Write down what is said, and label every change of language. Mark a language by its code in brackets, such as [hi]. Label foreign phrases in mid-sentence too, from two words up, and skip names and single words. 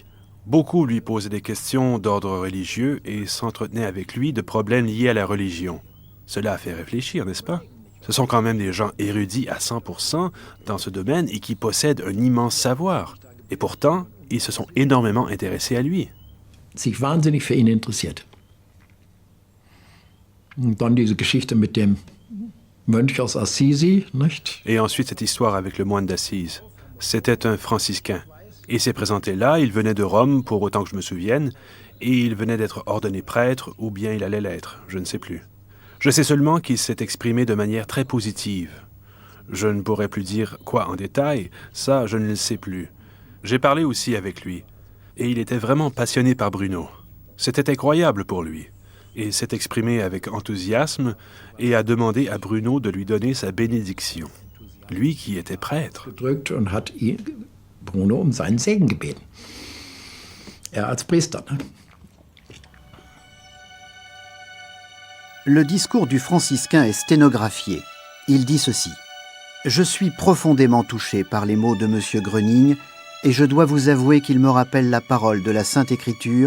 [fr] Beaucoup lui posaient des questions d'ordre religieux et s'entretenaient avec lui de problèmes liés à la religion. Cela a fait réfléchir, n'est-ce pas? Ce sont quand même des gens érudits à 100% dans ce domaine et qui possèdent un immense savoir. Et pourtant, ils se sont énormément intéressés à lui. [de] Sich wahnsinnig für ihn interessiert. Und dann diese Geschichte mit dem Mönch aus Assisi, nicht? [fr] Et ensuite, cette histoire avec le moine d'Assise. C'était un franciscain. Il s'est présenté là, il venait de Rome, pour autant que je me souvienne, et il venait d'être ordonné prêtre, ou bien il allait l'être, je ne sais plus. Je sais seulement qu'il s'est exprimé de manière très positive. Je ne pourrais plus dire quoi en détail, ça je ne le sais plus. J'ai parlé aussi avec lui, et il était vraiment passionné par Bruno. C'était incroyable pour lui. Et s'est exprimé avec enthousiasme et a demandé à Bruno de lui donner sa bénédiction. Lui qui était prêtre. [de] Gedrückt und hat Bruno um seinen Segen gebeten. Als Priester, ne? [fr] Le discours du franciscain est sténographié. Il dit ceci. « Je suis profondément touché par les mots de M. Gröning et je dois vous avouer qu'ils me rappellent la parole de la Sainte Écriture.